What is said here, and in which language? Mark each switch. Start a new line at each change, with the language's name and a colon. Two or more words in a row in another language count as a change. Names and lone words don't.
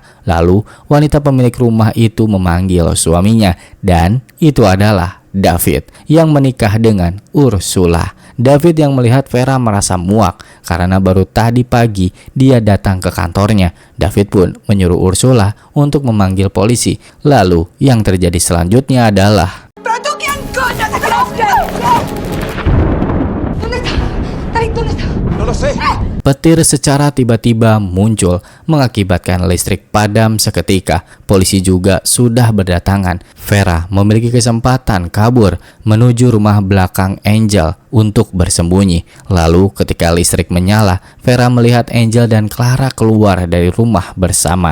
Indonesian: Lalu wanita pemilik rumah itu memanggil suaminya dan itu adalah David yang menikah dengan Ursula. David yang melihat Vera merasa muak karena baru tadi pagi dia datang ke kantornya. David pun menyuruh Ursula untuk memanggil polisi. Lalu yang terjadi selanjutnya adalah
Spanish: ¿Pero tú quién coño te crees? ¿Dónde está? Tarik, ¿dónde está? No lo sé.
Indonesian: petir secara tiba-tiba muncul mengakibatkan listrik padam seketika. Polisi juga sudah berdatangan. Vera memiliki kesempatan kabur menuju rumah belakang Angel untuk bersembunyi. Lalu ketika listrik menyala, Vera melihat Angel dan Clara keluar dari rumah bersama.